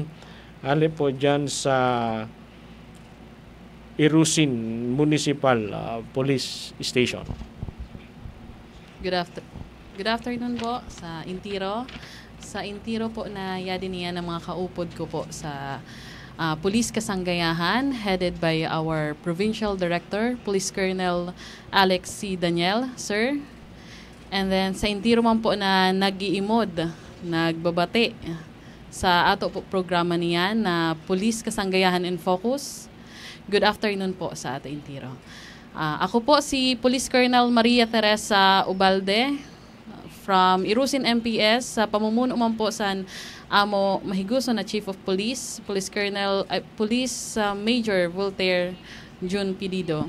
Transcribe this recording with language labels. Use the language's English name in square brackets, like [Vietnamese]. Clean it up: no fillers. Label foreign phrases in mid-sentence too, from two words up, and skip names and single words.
[Bikol] Ali po dyan sa Irusin Municipal Police Station. [English] Good afternoon [Bikol] po sa Intiro. Sa Intiro po na yadi niya ng mga kaupod ko po sa Police Kasanggayahan, [English] headed by our Provincial Director, Police Colonel Alex C. Daniel. [Bikol] Sir, And then sa Intiro man po na nag-iimod, nagbabati sa ato po programa niyan na Police Kasanggayahan in Focus. [English] Good afternoon [Bikol] po sa ato Intiro. Ako po si Police Colonel Maria Teresa Ubalde from Irusin MPS sa pamumuno man po sa amo mahiguso na Chief of Police, Police Major Voltaire June Pilido.